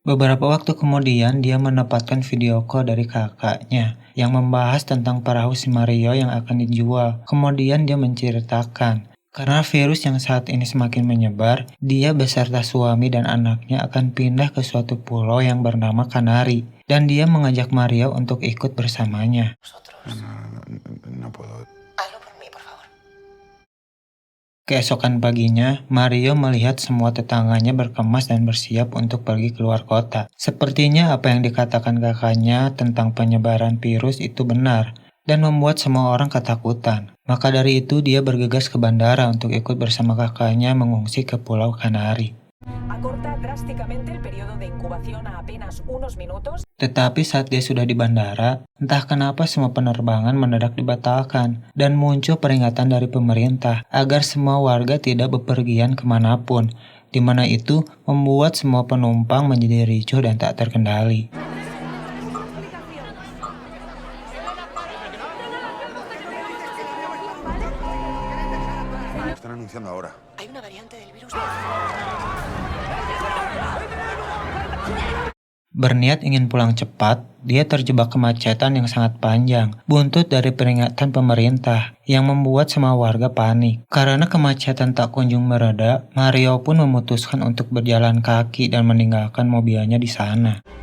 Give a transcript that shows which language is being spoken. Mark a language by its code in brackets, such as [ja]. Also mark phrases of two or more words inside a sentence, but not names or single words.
[id] Beberapa waktu kemudian, dia mendapatkan [en] video call [id] dari kakaknya yang membahas tentang perahu si Mario yang akan dijual. Kemudian dia menceritakan, karena virus yang saat ini semakin menyebar, dia beserta suami dan anaknya akan pindah ke suatu pulau yang bernama Kanari, dan dia mengajak Mario untuk ikut bersamanya. [es] No puedo. Hazlo por mí, por favor. [id] Keesokan paginya, Mario melihat semua tetangganya berkemas dan bersiap untuk pergi keluar kota. Sepertinya apa yang dikatakan kakaknya tentang penyebaran virus itu benar, dan membuat semua orang ketakutan. Maka dari itu dia bergegas ke bandara untuk ikut bersama kakaknya mengungsi ke Pulau Kanari. [es] Acorta drásticamente el periodo de incubación a apenas unos minutos. [id] Tetapi saat dia sudah di bandara, entah kenapa semua penerbangan mendadak dibatalkan dan muncul peringatan dari pemerintah agar semua warga tidak bepergian kemanapun, di mana itu membuat semua penumpang menjadi ricuh dan tak terkendali. [es] Lo están anunciando ahora. Hay una variante del virus. [id] Berniat ingin pulang cepat, dia terjebak kemacetan yang sangat panjang, buntut dari peringatan pemerintah, yang membuat semua warga panik. Karena kemacetan tak kunjung mereda, Mario pun memutuskan untuk berjalan kaki dan meninggalkan mobilnya di sana.